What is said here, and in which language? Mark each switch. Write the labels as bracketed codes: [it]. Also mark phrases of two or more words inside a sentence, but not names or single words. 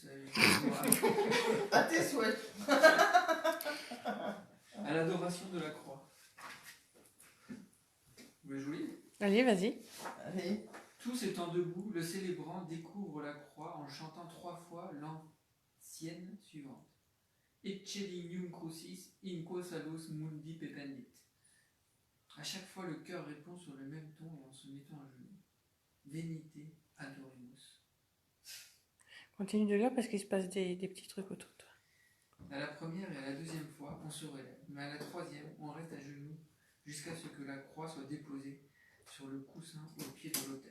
[fr] À tes souhaits. à l'adoration de la croix. Vous voulez jouer? Allez, vas-y. Allez. Tous étant debout, le célébrant découvre la croix en chantant 3 fois l'ancienne suivante. [la] Eccelinium crucis in quo salus mundi pependit. [fr] À chaque fois, le chœur répond sur le même ton et en se mettant à genoux. [la] Venite adoremus. [fr] Continue de lire parce qu'il se passe des petits trucs autour de toi. À la première et à la deuxième fois, on se relève, mais à la troisième, on reste à genoux jusqu'à ce que la croix soit déposée sur le coussin au pied de l'autel.